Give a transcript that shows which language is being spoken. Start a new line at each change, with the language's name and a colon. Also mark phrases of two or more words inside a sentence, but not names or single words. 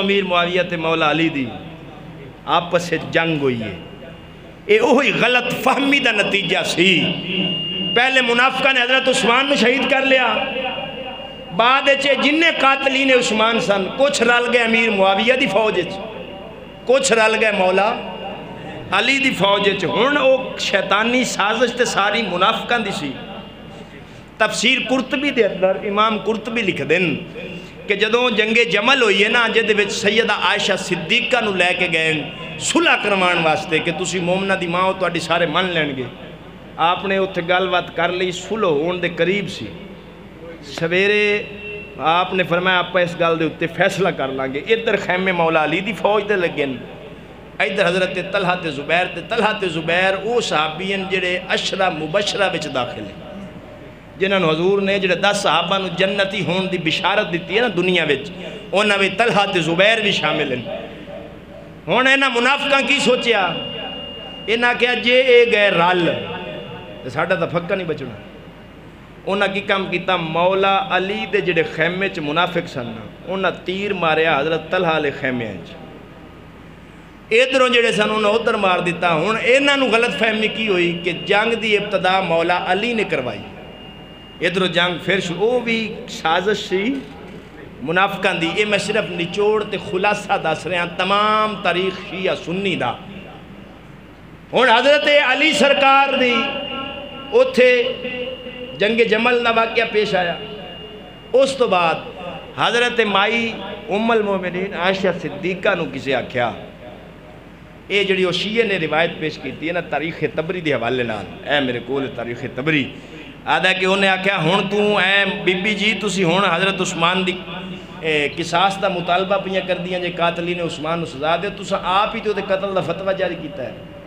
Punjabi: امیر معاویہ تے مولا علی دی آپس سے جنگ ہوئی ہے یہ وہی غلط فہمی دا نتیجہ سی پہلے منافقہ نے حضرت عثمان نو شہید کر لیا بعد جنہیں قاتلین عثمان سن کچھ رل گئے امیر معاویہ دی فوج کچھ رل گئے مولا علی دی فوج ہن او شیطانی سازش تے ساری منافقاں دی سی تفسیر قرطبی دے اندر امام قرطبی لکھ دن کہ جدوں جنگ جمل ہوئی ہے نا جدے وچ سیدہ عائشہ صدیقہ نو لے کے گئے صلح کروان واسطے کہ تسی مومنہ دی ماں ہو تہاڈی سارے من لین گے آپ نے اتھے گل بات کر لی صلح ہون دے قریب سی سویرے آپ نے فرمایا آپ اس گل دے اتنے فیصلہ کر لیں گے ادھر خیمے مولا علی دی فوج دے لگے ادھر حضرت طلحہ تے زبیر تے طلحہ تے زبیر او صحابین جڑے عشرہ مبشرہ وچ داخل ہیں، جنہاں نو حضور نے جڑے 10 صحابہ نو جنتی ہون دی بشارت دیتی ہے نا دنیا وچ، انہاں وچ طلحہ تے زبیر بھی شامل ہیں۔ ہن انہاں منافقاں کی سوچیا؟ انہاں کہا جے اے گئے رل تے ساڈا تاں پھکا نہیں بچنا۔ انہاں کی کام کیتا، مولا علی دے جڑے خیمے چ منافق سن انہاں تیر ماریا حضرت طلحہ علیہ خیمے چ، ادھروں جڑے سن انہاں ادھر مار دیتا۔ ہن انہاں نو غلط فہمی کی ہوئی کہ جنگ دی ابتدا مولا علی نے کروائی، ادھروں جنگ پھر او بھی سازش سی منافقاں دی۔ یہ میں صرف نچوڑ تے خلاصہ دس رہا تمام تاریخ شیعہ سنی دا۔ ہن حضرت علی سرکار دی اوتھے جنگ جمل دا واقعہ پیش آیا۔ اس تو بعد حضرت مائی ام المومنین عائشہ صدیقہ نو کسے آکھیا، اے جڑی او شیعہ نے روایت پیش کی ہے نا تاریخ تبری دے حوالے نال، اے میرے کول تاریخ تبری آدھا کہ انہیں آکھیا ہن تو اے بی بی جی تسی ہن حضرت عثمان دی قصاص دا مطالبہ پہ کر دیا جے قاتلین عثمان نو سزا دے، تساں آپ ہی تو دے قتل دا فتویٰ جاری کیتا ہے۔